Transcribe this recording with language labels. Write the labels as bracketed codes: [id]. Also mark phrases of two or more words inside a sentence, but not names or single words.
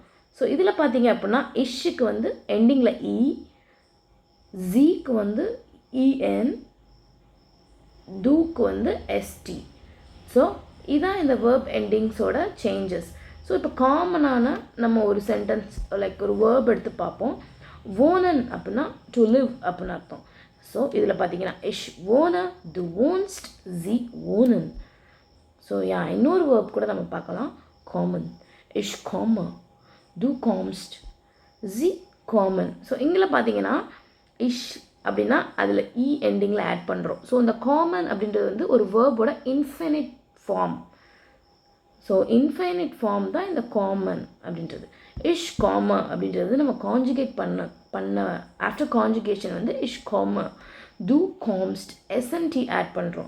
[ta] ஸோ இதில் பார்த்தீங்க அப்படின்னா இஷ்ஷுக்கு வந்து எண்டிங்கில் இ, ஜீக்கு வந்து இஎன், டூக்கு வந்து எஸ்டி. ஸோ இதான் இந்த [en] verb endings [ta] சேஞ்சஸ். ஸோ இப்போ காமனான நம்ம ஒரு சென்டென்ஸ் லைக் ஒரு வேர்ப் எடுத்து பார்ப்போம். wohnen அப்படின்னா [en] to live [ta] அப்படின்னு அர்த்தம். ஸோ இதில் பார்த்தீங்கன்னா [de] ich wohne, du wohnst, sie wohnen. [ta] ஸோ இன்னொரு வேர்ப் கூட நம்ம பார்க்கலாம், காமன். [de] ich komme, du kommst, sie kommen. [ta] ஸோ இங்கே பார்த்தீங்கன்னா இஷ் அப்படின்னா அதில் இ எண்டிங்கில் ஆட் பண்ணுறோம். ஸோ இந்த காமன் அப்படின்றது வந்து ஒரு வேர்போட [en] infinite form. [ta] ஸோ [en] infinite form [ta] தான் இந்த காமன் அப்படின்றது. இஷ் காம அப்படின்றது நம்ம கான்ஜுகேட் பண்ண [en] after conjugation [ta] வந்து இஷ் காம, [de] du kommst, [ta] எஸ்என்டி ஆட் பண்ணுறோம்.